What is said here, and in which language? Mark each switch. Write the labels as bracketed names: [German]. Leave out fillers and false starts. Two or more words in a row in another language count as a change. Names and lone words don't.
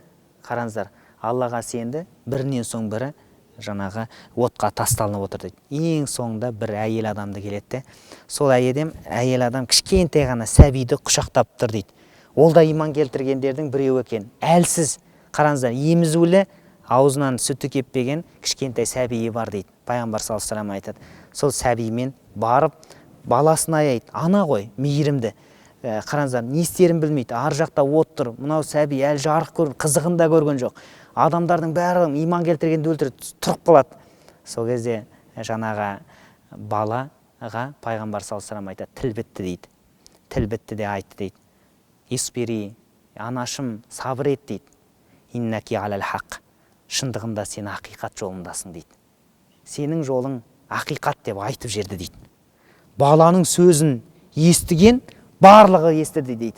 [Kazakh] Қараңыздар, Аллаға сенді, бірінен соң бірі жаңағы отқа тасталынып отыр дейді. Ең соңында бір әйел адамды келеді. Сол әйел адам кішкентай ғана сәбиді құшақтап тұр дейді. Ол да иман келтіргендердің біреуі екен. Әлсіз, қараңыздар, емізулі, аузынан сүті кеппеген кішкентай сәбиі бар дейді. Пайғамбар [Arabic] صلى الله عليه وسلم [Kazakh] айтады. Сол сәбимен барып, баласына аяйды, ана ғой, мейірімді. Қараңыздар, не істерін білмейді, ар жақта от тұр, мынау сәби әлі жарық көрген, қызығын да көрген жоқ. Адамдардың бәрі иман келтіргенді өлтіріп тұрып қалады. Сол кезде жаңағы балаға пайғамбар [Arabic] صلى الله عليه وسلم [Kazakh] айтады, тіл бітті дейді. Тіл бітті де айтты дейді. Испири, анашым, сабыр ет дейді. [Arabic] إنك على الحق. [Kazakh] Шындығында сен ақиқат жолындасың дейді. Сенің жолың ақиқат деп айтып жерді дейді. Баланың сөзін естіген барлығы естіді дейді.